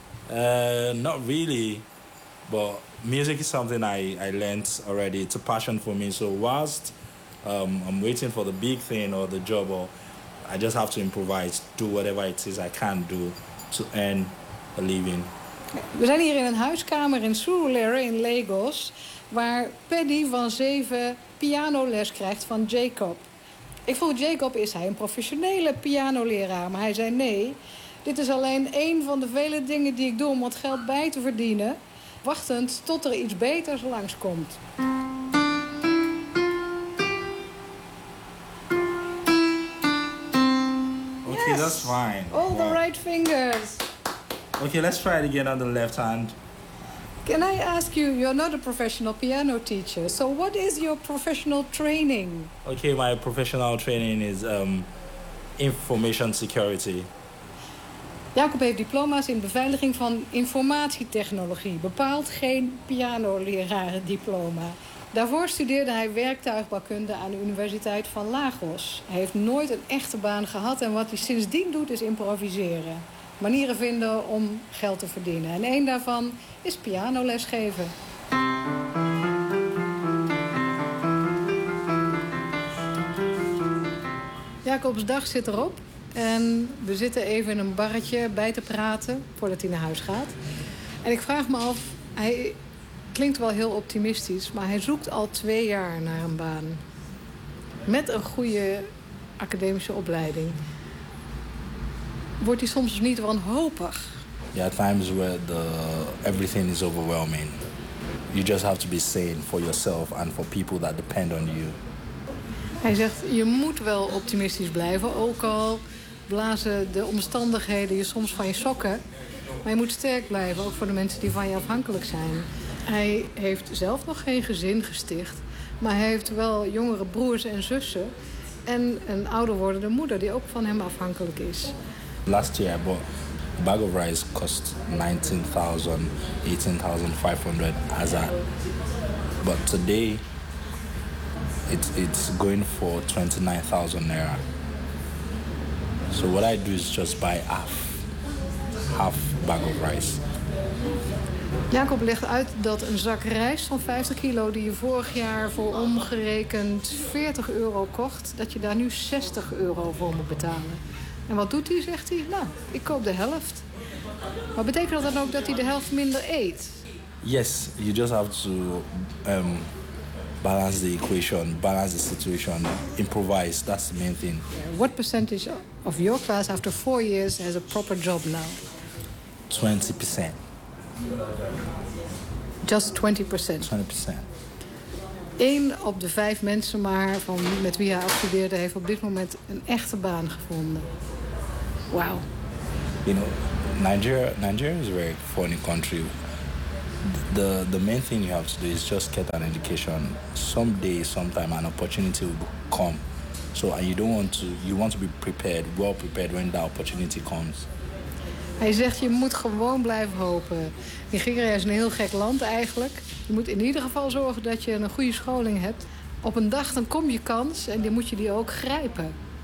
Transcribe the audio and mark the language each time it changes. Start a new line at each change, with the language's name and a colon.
English: Not really, but music is something I learned already. It's a passion for me. So whilst I'm waiting for the big thing or the job, or I just have to improvise, do whatever it is I can do to earn a living.
Dutch: We zijn hier in een huiskamer in Surulere in Lagos, waar Paddy van 7 pianoles krijgt van Jacob. Ik vroeg Jacob, is hij een professionele pianoleraar? Maar hij zei nee. Dit is alleen één van de vele dingen die ik doe om wat geld bij te verdienen, wachtend tot er iets beters langskomt.
English: Oké, okay, that's fine. All the right fingers. Okay, let's try it again on the left hand. Can I ask you, you're not a professional piano teacher, so what is your professional training? Okay, my professional training is information security.
Dutch: Jacob heeft diploma's in beveiliging van informatietechnologie. Bepaald geen pianoleraar diploma. Daarvoor studeerde hij werktuigbouwkunde aan de Universiteit van Lagos. Hij heeft nooit een echte baan gehad en wat hij sindsdien doet is improviseren. Manieren vinden om geld te verdienen. En één daarvan is pianoles geven. Jacobs dag zit erop. En we zitten even in een barretje bij te praten voordat hij naar huis gaat. En ik vraag me af, hij klinkt wel heel optimistisch, maar hij zoekt al 2 jaar naar een baan. Met een goede academische opleiding. Wordt hij soms niet wanhopig?
English: Ja, at times where the everything is overwhelming. You just have to be sane for yourself and for people that depend on you.
Dutch: Hij zegt, je moet wel optimistisch blijven, ook al blazen de omstandigheden je soms van je sokken. Maar je moet sterk blijven, ook voor de mensen die van je afhankelijk zijn. Hij heeft zelf nog geen gezin gesticht, maar hij heeft wel jongere broers en zussen en een ouder wordende moeder die ook van hem afhankelijk is.
English: Last year I bought a bag of rice cost 19,000, 18,500 as I. But today it's going for 29,000 naira. So what I do is just buy half bag of rice.
Dutch: Jacob legt uit dat een zak rijst van 50 kilo die je vorig jaar voor omgerekend 40 euro kocht, dat je daar nu 60 euro voor moet betalen. En wat doet hij, zegt hij? Nou, ik koop de helft. Maar betekent dat dan ook dat hij de helft minder eet?
English: Yes, you just have to balance the equation, balance the situation, improvise. That's the main thing. What percentage of your class after 4 years has a proper job now? 20%. Just 20%? 20%.
Dutch: 1 op de 5 mensen maar van met wie hij afstudeerde heeft op dit moment een echte baan gevonden. Wauw.
English: You know, Nigeria is a very funny country. The main thing you have to do is just get an education. Someday, sometime, an opportunity will come. So, and you want to be prepared, well prepared when that opportunity comes.
Dutch: Hij zegt, je moet gewoon blijven hopen. Nigeria is een heel gek land eigenlijk. Je moet in ieder geval zorgen dat je een goede scholing hebt. Op een dag dan kom je kans en die moet je die ook grijpen.